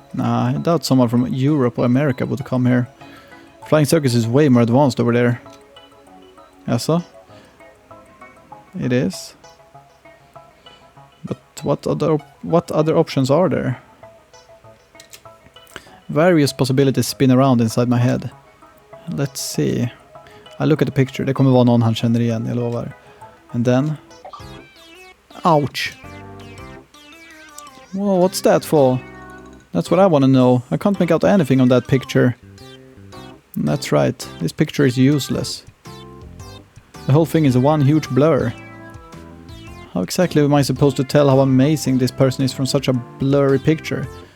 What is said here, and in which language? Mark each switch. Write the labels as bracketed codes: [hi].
[en] Nah, I doubt someone from Europe or America would come here. Flying circus is way more advanced over there. Yes, it is. But what other options are there? Various possibilities spin around inside my head. Let's see. I look at the picture. [sv] Det kommer vara någon han känner igen, jag lovar. [en] And then... Ouch! Well, what's that for? That's what I want to know. I can't make out anything on that picture. That's right. This picture is useless. The whole thing is one huge blur. How exactly am I supposed to tell how amazing this person is from such a blurry picture?